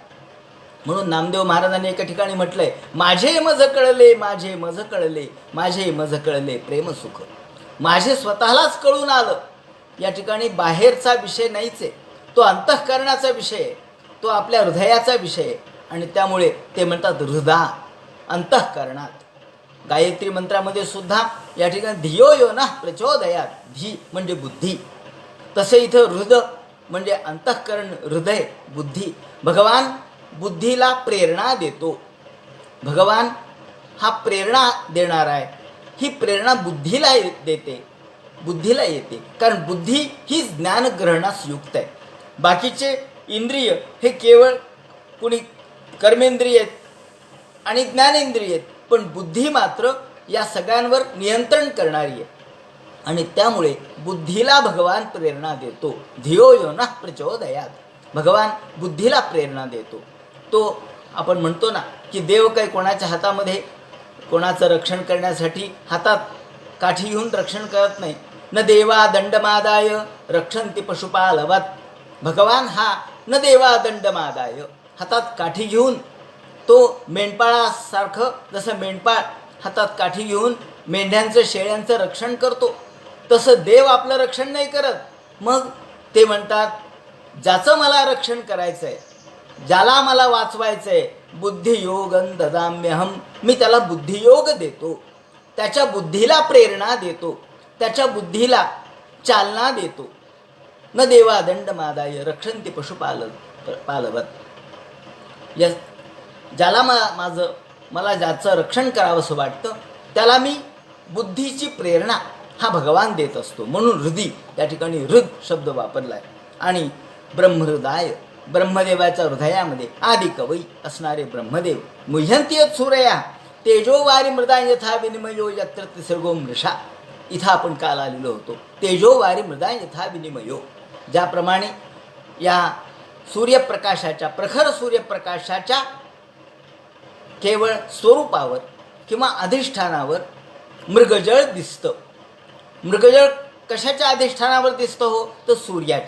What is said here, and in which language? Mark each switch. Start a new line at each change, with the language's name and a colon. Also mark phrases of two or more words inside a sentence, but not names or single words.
Marathi: म्हणून नामदेव महाराजांनी एका ठिकाणी म्हटलंय, माझे मज कळले, माझे मज कळले, माझे मज कळले प्रेम सुख. माझे स्वतःलाच कळून आलं. या ठिकाणी बाहेरचा विषय नाहीच आहे, तो अंतःकरणाचा विषय आहे, तो आपल्या हृदयाचा विषय आहे. आणि त्यामुळे ते म्हणतात हृदा, अंतःकरणात. गायत्री मंत्रामध्ये सुद्धा या ठिकाणी
Sanskrit: धियो यो ना प्रचोदयात,
Marathi: धी म्हणजे बुद्धी, तसं इथं हृद म्हणजे अंतःकरण, हृदय, बुद्धी. भगवान बुद्धीला प्रेरणा देतो. भगवान हा प्रेरणा देणारा आहे. ही प्रेरणा बुद्धीला देते, बुद्धीला येते, कारण बुद्धी ही ज्ञानग्रहणास युक्त आहे. बाकीचे इंद्रिय हे केवळ कुणी कर्मेंद्रिय आहेत आणि ज्ञानेंद्रिय आहेत, पण बुद्धी मात्र या सगळ्यांवर नियंत्रण करणारी आहे. आणि त्यामुळे बुद्धीला भगवान प्रेरणा देतो.
Sanskrit: धियो यो नः प्रचोदयात्.
Marathi: भगवान बुद्धीला प्रेरणा देतो. तो आपण म्हणतो ना की देव काही कोणाच्या हातामध्ये कोणाचं रक्षण करण्यासाठी हातात काठी घेऊन रक्षण करत नाही.
Sanskrit: न देवा दंडमादाय रक्षन्ति पशुपालवत.
Marathi: भगवान हा
Sanskrit: न देवा दंडमादाय,
Marathi: हातात काठी घेऊन तो मेंढपाळासारखं, जसं मेंढपाळ हातात काठी घेऊन मेंढ्यांचं शेळ्यांचं रक्षण करतो, तसं देव आपलं रक्षण नाही करत. मग ते म्हणतात, ज्याचं मला रक्षण करायचं आहे, ज्याला मला वाचवायचं आहे,
Sanskrit: बुद्धियोगं ददाम्यहम,
Marathi: मी त्याला बुद्धियोग देतो, त्याच्या बुद्धीला प्रेरणा देतो, त्याच्या बुद्धीला चालना देतो.
Sanskrit: न देवा दंडमादाय रक्षन्ति पशुपालवत.
Marathi: या ज्याला मला ज्याचं रक्षण करावंसं वाटतं त्याला मी बुद्धीची प्रेरणा हा भगवान देत असतो. म्हणून हृदी या ठिकाणी हृद शब्द वापरला आहे. आणि ब्रह्महृदय, ब्रह्मदेवाच्या हृदयामध्ये आदि कवई असणारे ब्रह्मदेव.
Sanskrit: मुह्यन्ति सूरया तेजो वारी मृदा यथा विनिमयो यत्र त्रिसर्गो मृषा.
Marathi: इथं आपण काल आलेलो होतो.
Sanskrit: तेजो वारी मृदा यथा विनिमयो.
Marathi: ज्याप्रमाणे या सूर्यप्रकाशाच्या, प्रखर सूर्यप्रकाशाच्या केवळ स्वरूपावर किंवा अधिष्ठानावर मृगजळ दिसतं. मृगजळ कशाच्या अधिष्ठानावर दिसतं हो, तर सूर्याच्या.